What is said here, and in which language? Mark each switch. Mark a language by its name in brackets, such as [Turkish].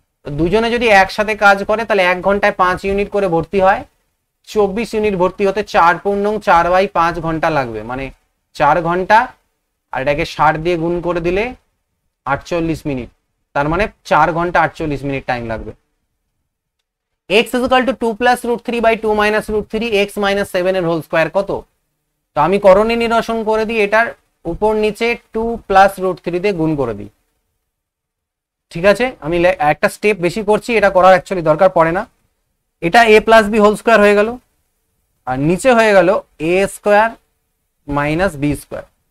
[Bangla] তো দুজনে যদি একসাথে কাজ করে তাহলে 1 ঘন্টায় 5 ইউনিট করে ভর্তি হয়, 24 ইউনিট ভর্তি হতে 4 পূর্ণং 4/5 ঘন্টা লাগবে, মানে 4 ঘন্টা, আর এটাকে 60 দিয়ে গুণ করে দিলে 48 মিনিট, তার মানে 4 ঘন্টা 48 মিনিট টাইম লাগবে। [English] x is equal to 2 plus root 3 by 2 minus root 3 x minus 7 [Bangla] এর হোল স্কোয়ার কত। তো আমি করণী নিরসন করে দিই, এটার উপর নিচে 2 plus root 3 দিয়ে গুণ করে দিই, ঠিক আছে। আমি একটা স্টেপ বেশি করছি, এটা করার অ্যাকচুয়ালি দরকার পড়ে না। এটা a plus B whole square হয়ে গেল, আর নিচে হয়ে গেল a square minus B square.